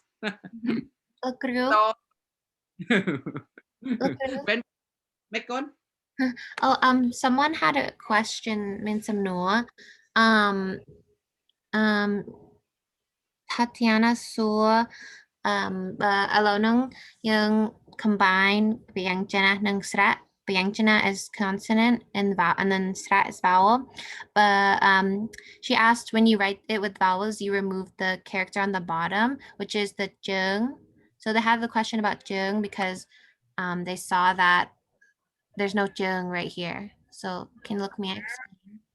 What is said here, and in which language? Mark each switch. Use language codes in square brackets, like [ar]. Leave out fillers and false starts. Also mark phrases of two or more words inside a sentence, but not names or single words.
[en] group so when [km] ម៉េចកូន [en] oh someone had a question [km] មានសំណួរ Tatiana សួរឥឡូវហ្នឹងយើង [en] combine ព [km] យញ្ចនានិងស្រៈពយញ្ចនា [en] is consonant and vowel and then sra is vowel but she asked when you write it with vowels you remove the character on the bottom which is the jung so they have the question about jung because they saw that there's no jung right here so can you look me explain